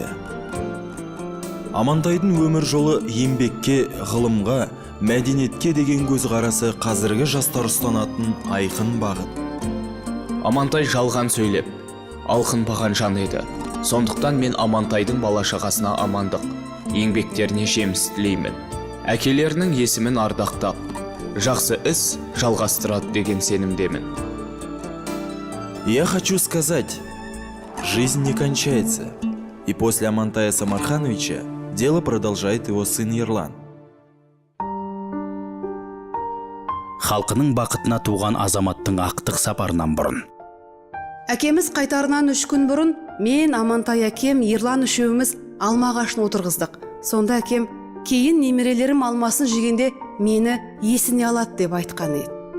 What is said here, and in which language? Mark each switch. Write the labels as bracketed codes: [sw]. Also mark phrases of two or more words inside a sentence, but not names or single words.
[kk] Амантайдың өмір жолы еңбекке, ғылымға, мәдениетке деген көзқарасы қазіргі жастар ұстанатын айқын бағыт. Амантай жалған сөйлеп, алқынбаған жан еді. Сондықтан мен Амантайдың бала-шағасына амандық, еңбектеріне жеміс тілеймін. Әкелерінің есімін ардақтап, жақсы іс жалғастырады деген сенімдемін. [ru] Я хочу сказать, жизнь не кончается, и после Амантая Самархановича дело продолжает его сын Ерлан. [kk] Халқының бақытына туған азаматтың ақтық сапарынан бұрын. Әкеміз қайтарынан 3 күн бұрын мен, Амантай әкем, Ерлан үшеуміз алма ағашын отырғыздық. Сонда әкем кейін немерелерім алмасын жегенде мені есіне алады деп айтқан еді.